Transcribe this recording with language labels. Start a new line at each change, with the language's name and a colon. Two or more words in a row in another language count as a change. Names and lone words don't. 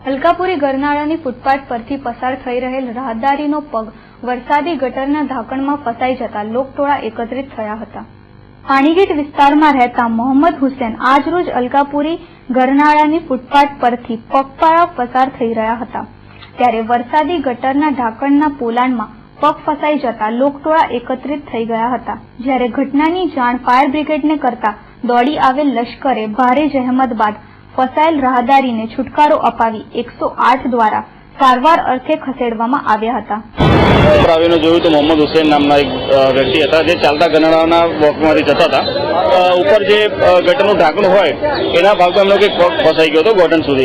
Gujarati: અલકાપુરી ગરનાળાની ફૂટપાથ પરથી પસાર થઈ રહેલ રાહદારીનો પગ વરસાદી ગટરના ઢાંકણમાં ફસાઈ જતા લોકટોળા એકત્રિત થયા હતા। પાણીગીટ વિસ્તારમાં રહેતા મોહમ્મદ હુસેન આજરોજ અલકાપુરી ગરનાળાની ફૂટપાથ પરથી પગપાળા પસાર થઈ રહ્યા હતા ત્યારે વરસાદી ગટરના ઢાંકણના પોલાણમાં પગ ફસાઈ જતા લોકટોળા એકત્રિત થઈ ગયા હતા। જ્યારે ઘટનાની જાણ ફાયર બ્રિગેડને કરતા દોડી આવેલ લશ્કરે ભારે જહમત બાદ ફસાયેલ રાહદારીને છુટકારો અપાવી 108 દ્વારા સારવાર અર્થે ખસેડવામાં આવ્યા હતા। આવીને જોયું તો મોહમ્મદ હુસેન નામના એક વ્યક્તિ હતા જે ચાલતા ગરનાળાના વોકમાંથી જતા હતા। ઉપર જે ગટરનું ઢાંકણું હોય એના ભાગમાં એમનો કંઈક પગ ફસાઈ ગયો હતો ગોટન સુધી।